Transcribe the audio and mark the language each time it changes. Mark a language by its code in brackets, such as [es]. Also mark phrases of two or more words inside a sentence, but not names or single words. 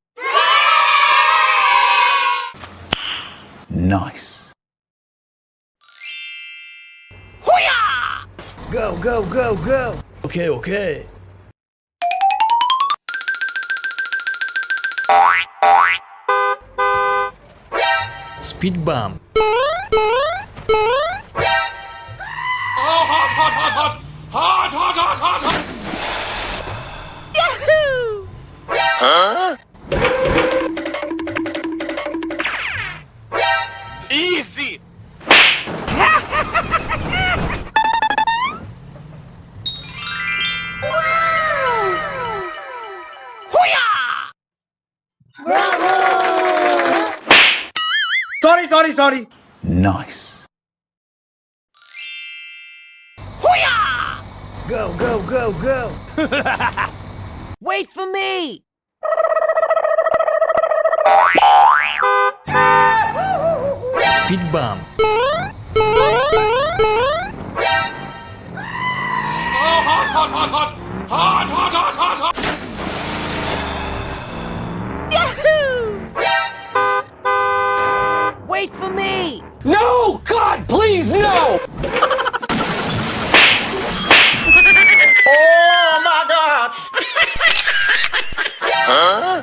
[en] Nice. Go, go, go, go! Okay, okay. Speed bump. Oh, hot, hot, hot, hot! Hot, hot, hot, hot, hot! Yahoo! Huh? Easy! Sorry. Nice. Go, go, go, go! Wait for me! Speed bump. Oh, hot, hot, hot, hot! Hot, hot, hot, hot, hot! Yahoo! Wait for me! No! God, please, no! Oh my God! Huh?